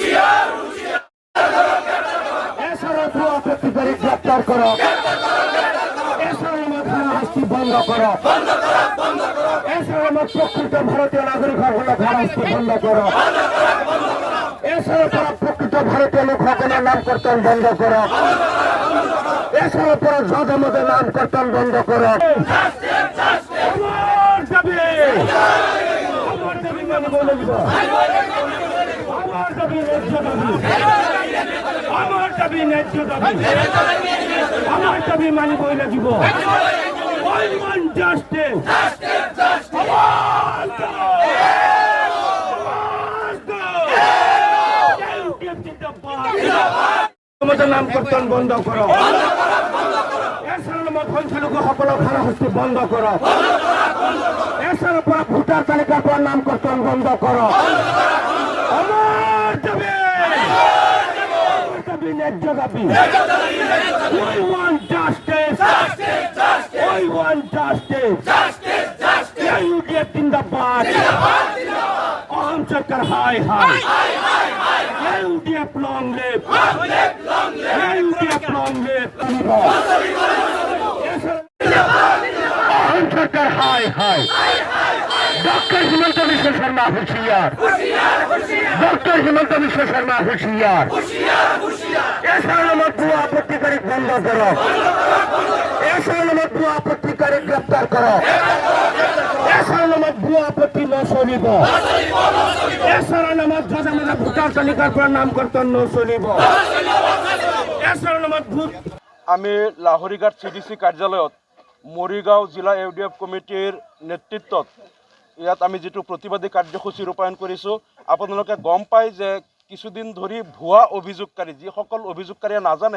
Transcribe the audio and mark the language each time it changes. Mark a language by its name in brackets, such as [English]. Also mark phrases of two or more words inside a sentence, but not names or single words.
[Bangla] এসআরএফ আপত্তিকারী গ্রেপ্তার করো এসআরএফ হারাস্তি বন্ধ করো এসআরএফ প্রকৃত ভারতীয় নাগরিক হলে হারাস্তি বন্ধ করো এসআরএফ প্রকৃত ভারতীয় লোক সকলের নাম কর্তন বন্ধ করো এসআরএফ জগমদের নাম কর্তন বন্ধ করো আমার দাবি ন্যায্য দাবি আমার দাবি মানিবই লাগিব [English] I want justice. [Bangla] নাম কর্তন বন্ধ করো সংখ্যালঘু সকলক হারাশাস্তি বন্ধ করো এছাড়া পৰা ভোটার তালিকার পর নাম কর্তন বন্ধ করো আমার দাবি ন্যায্য দাবি [English] We want justice. We want justice. [Bangla] UDF জিন্দাবাদ অহম সরকার হাই হাই [English] UDF long live UDF long live [Bangla] অহম সরকার হাই হাই ডক্টর হিমন্ত বিশ্ব শর্মা হুঁশিয়ার ডক্টর হিমন্ত বিশ্ব শর্মা হুঁশিয়ার এসআরএফ ভুয়া আপত্তিকারী বন্ধ করো এসআরএফ ভুয়া আপত্তিকারী গ্রেপ্তার করো এসআরএফ ভুয়া আপত্তি ন চলিব এসআরএফ জনমত ভোটার তালিকার পর নাম কর্তন ন চলিব এসআরএফ ভোট [Assamese] আমি লাহৰীঘাট CDC কাৰ্যালয়ত মৰিগাঁও জিলা UDF কমিটিৰ নেতৃত্বত ইয়াত আমি যিটো প্ৰতিবাদী কাৰ্যসূচী ৰূপায়ণ কৰিছোঁ আপোনালোকে গম পায় যে কিছুদিন ধৰি ভুৱা অভিযোগকাৰী যিসকল অভিযোগকাৰীয়ে নাজানে